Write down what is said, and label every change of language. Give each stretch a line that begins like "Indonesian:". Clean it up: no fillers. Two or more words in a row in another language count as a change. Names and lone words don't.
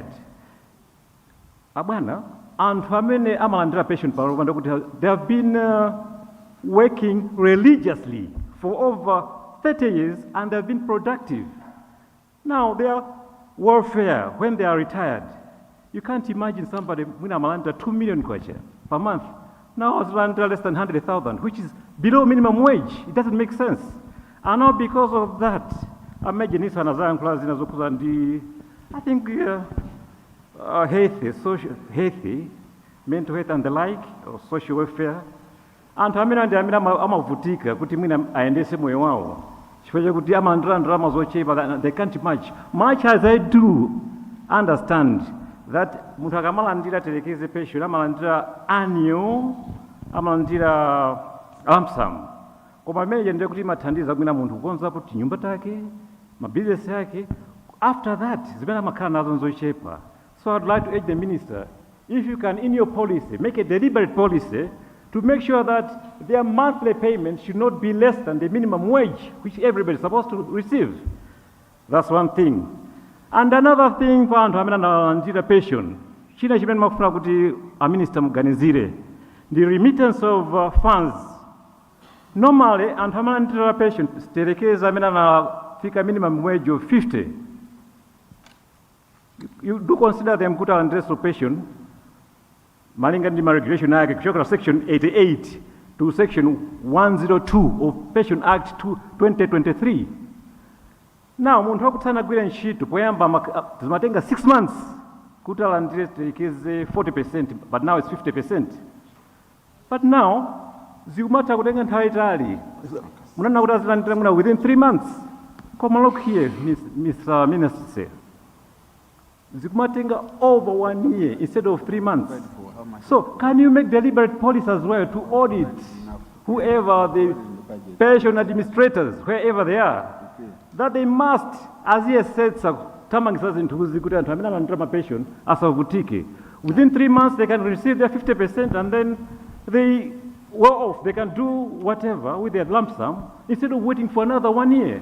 English: Abana, and family amalandira pension they have been working religiously for over 30 years and they have been productive. Now their welfare, when they are retired, you can't imagine somebody when amalandira 2 million kwacha per month. Now it's less than 100,000, which is below minimum wage. It doesn't make sense. And now because of that, I imagine I think healthy, mental health and the like, or social welfare.
Nyanja: And amavutika kuti mwina aendese moyo wao. Chifukwa kuti amandira zochepa,
English: they can't much as I do understand that
Nyanja: munthu akamalandira telekeze
English: pension amalandira annual, amalandira lump sum.
Nyanja: Koma imene ndiye kuti imathandiza mwina munthu kukonza kuti nyumba take, mabusiness yake.
English: After that,
Nyanja: zimene amakhala nazo nzochepa.
English: So I'd like to urge the minister, if you can, in your policy, make a deliberate policy to make sure that their monthly payment should not be less than the minimum wage, which everybody is supposed to receive. That's one thing. And another thing, for
Nyanja: anthu amene analandira pension, china chimene makufuna kuti a minister muganizire,
English: the remittance of funds. Normally,
Nyanja: anthu amene analandira pension, telekeza amene anafika
English: minimum wage of 50. You do consider them good and pension,
Nyanja: malinga ndi regulation yake kuchoka
English: section 88 to section 102 of Pension Act 2023. Now,
Nyanja: munthu wakutsana gwira ntchito poyamba zimatenga 6 months kuti alandire telekeze 40%,
English: but now it's 50%. But now,
Nyanja: zikumata kutenga nthawi itali. Munana kuti azilandira muna
English: within 3 months. Come look here, Mr. Minister.
Nyanja: Zikumatenga
English: over 1 year instead of 3 months. So can you make deliberate policy as well to audit whoever the pension administrators, wherever they are, that they must, as he has said, within 3 months they can receive their 50% and then they well off, they can do whatever with their lump sum instead of waiting for another 1 year.